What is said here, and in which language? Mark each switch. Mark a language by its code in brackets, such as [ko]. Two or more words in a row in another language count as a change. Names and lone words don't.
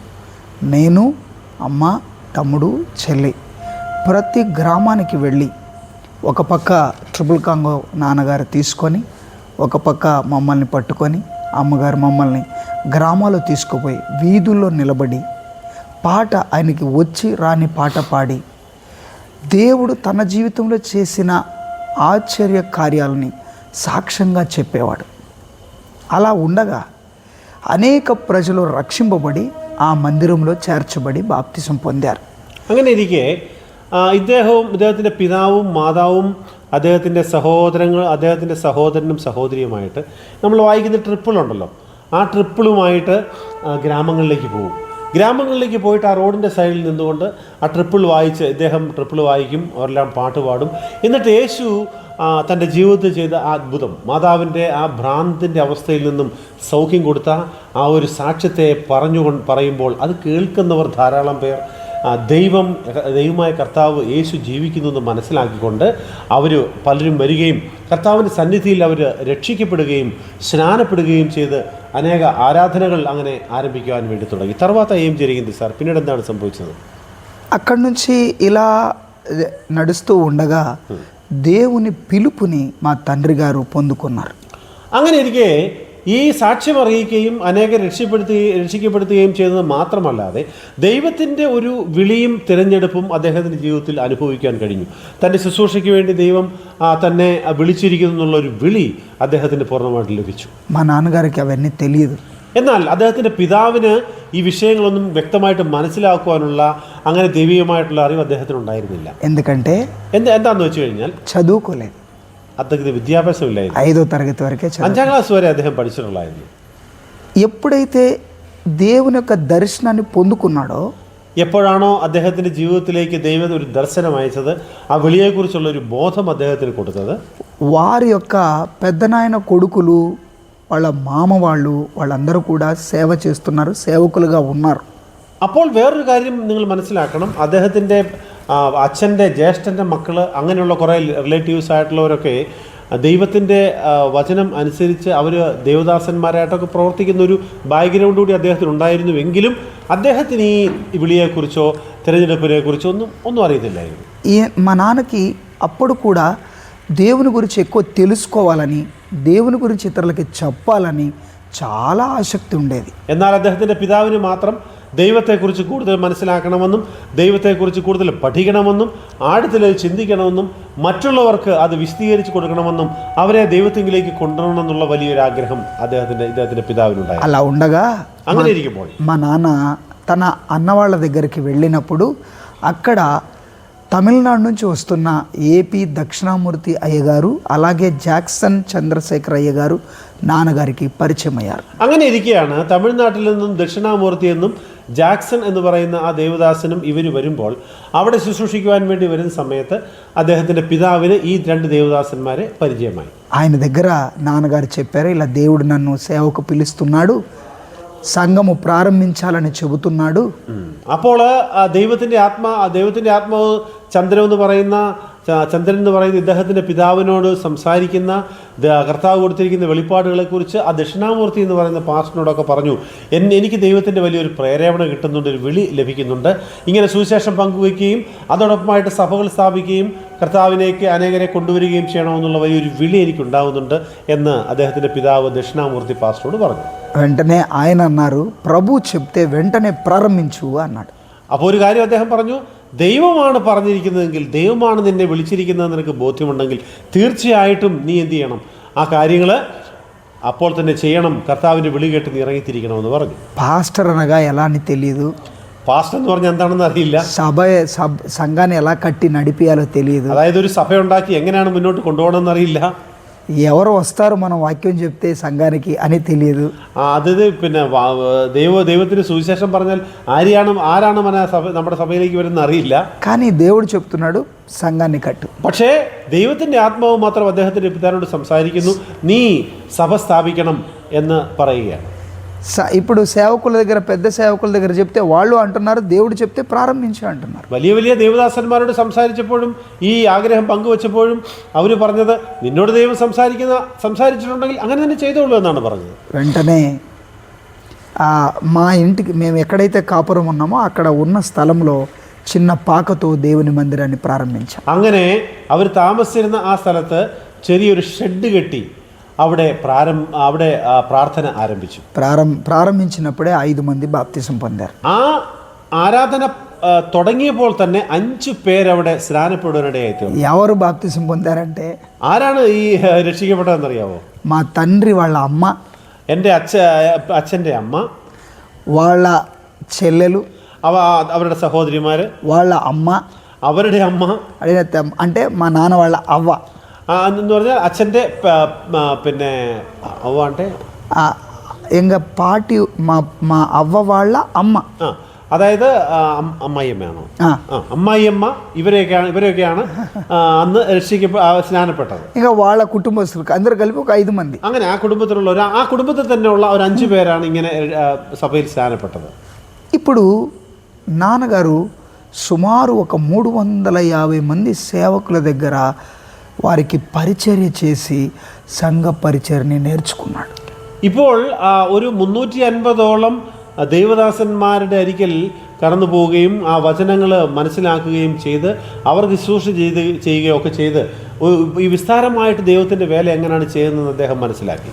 [te] నేను, అమ్మ, తమ్ముడు, చెల్లి ప్రతి గ్రామానికి వెళ్ళి ఒక పక్క ట్రిబుల్ కాంగో నాన్నగారు తీసుకొని ఒక పక్క మమ్మల్ని పట్టుకొని అమ్మగారు మమ్మల్ని గ్రామాల్లో తీసుకుపోయి వీధుల్లో నిలబడి పాట ఆయనకి వచ్చి రాని పాట పాడి దేవుడు తన జీవితంలో చేసిన ఆశ్చర్య కార్యాలని సాక్ష్యంగా చెప్పేవాడు. అలా ఉండగా అనేక ప్రజలు రక్షింపబడి ఆ మందిరంలో చేర్చబడి బాప్తిసం పొందారు. [ml] അങ്ങനെ ഇരിക്കെ ഇദ്ദേഹത്തിൻ്റെ പിതാവും മാതാവും അദ്ദേഹത്തിൻ്റെ സഹോദരനും സഹോദരിയുമായിട്ട് നമ്മൾ വായിക്കുന്ന ട്രിപ്പിളുണ്ടല്ലോ, ആ ട്രിപ്പിളുമായിട്ട് ഗ്രാമങ്ങളിലേക്ക് പോകും. ഗ്രാമങ്ങളിലേക്ക് പോയിട്ട് ആ റോഡിൻ്റെ സൈഡിൽ നിന്നുകൊണ്ട് ആ ഇദ്ദേഹം ട്രിപ്പിൾ വായിക്കും, അവരെല്ലാം പാട്ട് പാടും. എന്നിട്ട് യേശു തൻ്റെ ജീവിതത്തിൽ ചെയ്ത ആ അത്ഭുതം, മാതാവിൻ്റെ ആ ഭ്രാന്തിൻ്റെ അവസ്ഥയിൽ നിന്നും സൗഖ്യം കൊടുത്ത ആ ഒരു സാക്ഷ്യത്തെ പറയുമ്പോൾ അത് കേൾക്കുന്നവർ ധാരാളം പേർ ദൈവമായ കർത്താവ് യേശു ജീവിക്കുന്നു എന്ന് മനസ്സിലാക്കിക്കൊണ്ട് അവർ പലരും വരികയും കർത്താവിൻ്റെ സന്നിധിയിൽ അവർ രക്ഷിക്കപ്പെടുകയും സ്നാനപ്പെടുകയും ചെയ്ത് [te] అనేక ఆరాధనలు [ml] അങ്ങനെ ఆరంభించడానికి వేണ്ടി തുടങ്ങി. [te] తర్వాత ఏం జరిగింది సార్? పిన్నీడు [ml] എന്താണ് സംഭവിച്ചത്? [te] అక్కడి నుంచి ఇలా నడుస్తూ ఉండగా దేవుని పిలుపుని మా తండ్రి గారు పొందుకున్నారు. [ml] അങ്ങനെ ഇരിക്കെ ഈ സാക്ഷ്യം അറിയിക്കുകയും അനേകം രക്ഷിക്കപ്പെടുത്തുകയും ചെയ്തത് മാത്രമല്ലാതെ ദൈവത്തിൻ്റെ ഒരു വിളിയും തിരഞ്ഞെടുപ്പും അദ്ദേഹത്തിൻ്റെ ജീവിതത്തിൽ അനുഭവിക്കാൻ കഴിഞ്ഞു. തൻ്റെ ശുശ്രൂഷയ്ക്ക് വേണ്ടി ദൈവം തന്നെ വിളിച്ചിരിക്കുന്നു എന്നുള്ളൊരു വിളി അദ്ദേഹത്തിന് പൂർണ്ണമായിട്ട് ലഭിച്ചു. [te] మా నాన్నగారికి అవన్నీ తెలియదు. [ml] എന്നാൽ അദ്ദേഹത്തിൻ്റെ പിതാവിന് ഈ വിഷയങ്ങളൊന്നും വ്യക്തമായിട്ട് മനസ്സിലാക്കുവാനുള്ള അങ്ങനെ ദൈവികമായിട്ടുള്ള അറിവ് അദ്ദേഹത്തിന് ഉണ്ടായിരുന്നില്ല. [te] ఎందుకంటే [ml] എന്താണെന്ന് വെച്ച് കഴിഞ്ഞാൽ [te] చదువుకోలేదు. [ml] അദ്ദേഹത്തിന് വിദ്യാഭ്യാസമില്ലായിരുന്നു. [te] 5వ తరగతి వరకే [ml] 5ാം ക്ലാസ് വരെ അദ്ദേഹം പഠിച്ചിട്ടുള്ളായിരുന്നു. [te] ఎప్పుడైతే దేవుని యొక్క దర్శనాన్ని పొందుకున్నాడో, [ml] എപ്പോഴാണോ അദ്ദേഹത്തിൻ്റെ ജീവിതത്തിലേക്ക് ദൈവം ഒരു ദർശനം അയച്ചത്, ആ വിളിയെക്കുറിച്ചുള്ള ഒരു ബോധം അദ്ദേഹത്തിന് കൊടുത്തത്, [te] వారి యొక్క పెద్దనాయన కొడుకులు, వాళ్ళ మామ వాళ్ళందరూ కూడా సేవ చేస్తున్నారు, సేవకులుగా ఉన్నారు. [ml] അപ്പോൾ വേറൊരു കാര്യം നിങ്ങൾ മനസ്സിലാക്കണം. അദ്ദേഹത്തിൻ്റെ അച്ഛൻ്റെ ജ്യേഷ്ഠൻ്റെ മക്കൾ അങ്ങനെയുള്ള കുറേ റിലേറ്റീവ്സ് ആയിട്ടുള്ളവരൊക്കെ ദൈവത്തിൻ്റെ വചനം അനുസരിച്ച് അവർ ദേവദാസന്മാരായിട്ടൊക്കെ പ്രവർത്തിക്കുന്ന ഒരു ബാക്ക്ഗ്രൗണ്ട് കൂടി അദ്ദേഹത്തിന് ഉണ്ടായിരുന്നുവെങ്കിലും അദ്ദേഹത്തിന് ഈ വിളിയെക്കുറിച്ചോ తిరగడపరేకురిచో ఒന്നും അറിയത്തില്ലായിരുന്നു. [te] మా నాన్నకి అప్పుడు కూడా దేవుని గురించి ఎక్కువ తెలుసుకోవాలని, దేవుని గురించి ఇతరులకి చెప్పాలని చాలా ఆసక్తి ఉండేది. [ml] എന്നാൽ അദ്ദേഹത്തിൻ്റെ പിതാവിന് മാത്രം ദൈവത്തെക്കുറിച്ച് കൂടുതൽ മനസ്സിലാക്കണമെന്നും ദൈവത്തെക്കുറിച്ച് കൂടുതൽ പഠിക്കണമെന്നും ആഴത്തിൽ ചിന്തിക്കണമെന്നും മറ്റുള്ളവർക്ക് അത് വിശദീകരിച്ച് കൊടുക്കണമെന്നും അവരെ ദൈവത്തിലേക്ക് കൊണ്ടുവരണമെന്നുള്ള വലിയൊരു ആഗ്രഹം ഇദ്ദേഹത്തിൻ്റെ പിതാവിനുണ്ടായി. [te] అలా ఉండగా [ml] അങ്ങനെ ഇരിക്കുമ്പോൾ [te] మా నాన్న తన అన్న వాళ్ళ దగ్గరికి వెళ్ళినప్పుడు అక్కడ తమిళనాడు నుంచి వస్తున్న ఏపీ దక్షిణామూర్తి అయ్య గారు అలాగే జాక్సన్ చంద్రశేఖర్ అయ్య గారు నాన్నగారికి పరిచయం అయ్యారు. [ml] അങ്ങനെ ഇരിക്കുകയാണ് തമിഴ്നാട്ടിൽ നിന്നും ദക്ഷിണാമൂർത്തി എന്നും ജാക്സൺ എന്ന് പറയുന്ന ആ ദേവദാസനും ഇവർ വരുമ്പോൾ അവിടെ ശുശ്രൂഷിക്കുവാൻ വേണ്ടി വരുന്ന സമയത്ത് അദ്ദേഹത്തിൻ്റെ പിതാവിന് ഈ രണ്ട് ദേവദാസന്മാരെ പരിചയമായി. [te] ఆయన దగ్గర నాన్నగారు చెప్పారు, ఇలా దేవుడు నన్ను సేవకు పిలుస్తున్నాడు, సంఘము ప్రారంభించాలని చెబుతున్నాడు. [ml] അപ്പോൾ ദൈവത്തിൻ്റെ ആത്മാവ് ചന്ദ്രൻ എന്ന് പറയുന്ന ഇദ്ദേഹത്തിൻ്റെ പിതാവിനോട് സംസാരിക്കുന്ന കർത്താവ് കൊടുത്തിരിക്കുന്ന വെളിപ്പാടുകളെക്കുറിച്ച് ആ ദക്ഷിണാമൂർത്തി എന്ന് പറയുന്ന പാസ്റ്ററിനോടൊക്കെ പറഞ്ഞു, എനിക്ക് ദൈവത്തിൻ്റെ വലിയൊരു പ്രേരണ കിട്ടുന്നുണ്ട്, ഒരു വിളി ലഭിക്കുന്നുണ്ട്, ഇങ്ങനെ സുവിശേഷം പങ്കുവയ്ക്കുകയും അതോടൊപ്പമായിട്ട് സഭകൾ സ്ഥാപിക്കുകയും കർത്താവിനേക്ക് അനേകരെ കൊണ്ടുവരികയും ചെയ്യണമെന്നുള്ള വലിയൊരു വിളി എനിക്കുണ്ടാവുന്നുണ്ട് എന്ന് അദ്ദേഹത്തിൻ്റെ പിതാവ് ദക്ഷിണാമൂർത്തി പാസ്റ്ററോട് പറഞ്ഞു. [te] వెంటనే ఆయన అన్నారు, ప్రభు చెప్తే వెంటనే ప్రారంభించు అన్నాడు. [ml] അപ്പോൾ ഒരു കാര്യം അദ്ദേഹം പറഞ്ഞു, ദൈവമാണ് പറഞ്ഞിരിക്കുന്നതെങ്കിൽ, ദൈവമാണ് നിന്നെ വിളിച്ചിരിക്കുന്നത് നിനക്ക് ബോധ്യമുണ്ടെങ്കിൽ തീർച്ചയായിട്ടും നീ എന്ത് ചെയ്യണം, ആ കാര്യങ്ങൾ അപ്പോൾ തന്നെ ചെയ്യണം, കർത്താവിൻ്റെ വിളി കേട്ട് നീ ഇറങ്ങിത്തിരിക്കണമെന്ന് പറഞ്ഞു. [te] పాస్టర్ అనగా ఎలా అని తెలియదు, [ml] പാസ്റ്റർ എന്ന് പറഞ്ഞാൽ എന്താണെന്ന് അറിയില്ല, [te] సంఘాన్ని ఎలా కట్టి నడిపియాలో తెలియదు, [ml] അതായത് ഒരു സഭ ഉണ്ടാക്കി എങ്ങനെയാണ് മുന്നോട്ട് കൊണ്ടുപോകണമെന്ന് അറിയില്ല, [te] ఎవరు వస్తారు మనం వాక్యం చెప్తే సంఘానికి అని తెలియదు. [ml] അത് പിന്നെ ദൈവത്തിന് സുവിശേഷം പറഞ്ഞാൽ ആരാണ് നമ്മുടെ സഭയിലേക്ക് വരുന്നത് അറിയില്ല. [te] కానీ దేవుడు చెప్తున్నాడు సంఘాన్ని కట్టు. [ml] പക്ഷേ ദൈവത്തിൻ്റെ ആത്മാവ് മാത്രം അദ്ദേഹത്തിൻ്റെ പിതാവിനോട് സംസാരിക്കുന്നു, നീ സഭ സ്ഥാപിക്കണം എന്ന് പറയുകയാണ്. [te] ఇప్పుడు సేవకుల దగ్గర, పెద్ద సేవకుల దగ్గర చెప్తే వాళ్ళు అంటున్నారు, దేవుడు చెప్తే ప్రారంభించు అంటున్నారు. [ml] വലിയ ദേവദാസന്മാരോട് സംസാരിച്ചപ്പോഴും ഈ ആഗ്രഹം പങ്കുവച്ചപ്പോഴും അവർ പറഞ്ഞത്, നിന്നോട് ദൈവം സംസാരിച്ചിട്ടുണ്ടെങ്കിൽ അങ്ങനെ തന്നെ ചെയ്തോളൂ എന്നാണ് പറഞ്ഞത്. [te] వెంటనే మా ఇంటికి మేము ఎక్కడైతే కాపురం ఉన్నామో అక్కడ ఉన్న స్థలంలో చిన్న పాకతో దేవుని మందిరాన్ని ప్రారంభించాం. [ml] അങ്ങനെ അവർ താമസിച്ചിരുന്ന ആ സ്ഥലത്ത് ചെറിയൊരു ഷെഡ് കെട്ടി അവിടെ പ്രാർത്ഥന ആരംഭിച്ചു. [te] ప్రారంభించినప్పుడే 5 మంది బాప్తిసం పొందారు. [ml] ആ ആരാധന തുടങ്ങിയപ്പോൾ തന്നെ 5 പേരവിടെ സ്നാനപ്പെടുവാനിടയായി തീർന്നു. [te] ఎవరు బాప్తిసం పొందారంటే, [ml] ആരാണ് ഈ രക്ഷിക്കപ്പെട്ടതെന്നറിയാവോ? [te] మా తండ్రి వాళ్ళ అమ్మ, [ml] എൻ്റെ അച്ഛൻ്റെ അമ്മ, [te] వాళ్ళ చెల్లెలు, [ml] അവരുടെ സഹോദരിമാർ, [te] వాళ్ళ అమ్మ, [ml] അവരുടെ അമ്മ, [te] అంటే మా నాన్న వాళ్ళ అవ్వ [ml] എന്ന് പറഞ്ഞാൽ അച്ഛൻ്റെ പിന്നെ അവ అంటే [ta] எங்க பாட்டி [te] మా అవ్వ వాళ్ళ అమ్మ, [ml] അതായത് അമ്മായിയമ്മയാണോ? അമ്മായിയമ്മ ഇവരെയൊക്കെയാണ് അന്ന് സ്നാനപ്പെട്ടത്. [te] ఇంకా వాళ్ళ కుటుంబస్తులకు అందరూ కలిపి ఒక 5 మంది. [ml] അങ്ങനെ ആ കുടുംബത്തിൽ തന്നെയുള്ള ഒരു 5 പേരാണ് ഇങ്ങനെ സഭയിൽ സ്നാനപ്പെട്ടത്. [te] ఇప్పుడు నాన్నగారు సుమారు ఒక 350 మంది సేవకుల దగ్గర వారికి పరిచర్య చేసి సంఘ పరిచర్ని నేర్చుకున్నాడు. [ml] ഇപ്പോൾ ഒരു 350ഓളം ദൈവദാസന്മാരുടെ അരികിൽ കടന്നു പോവുകയും ആ വചനങ്ങൾ മനസ്സിലാക്കുകയും ചെയ്ത് അവർക്ക് ശുശ്രൂഷ ചെയ്യുകയൊക്കെ ചെയ്ത് ഈ വിസ്താരമായിട്ട് ദൈവത്തിൻ്റെ വേല എങ്ങനെയാണ് ചെയ്യുന്നതെന്ന് അദ്ദേഹം മനസ്സിലാക്കി.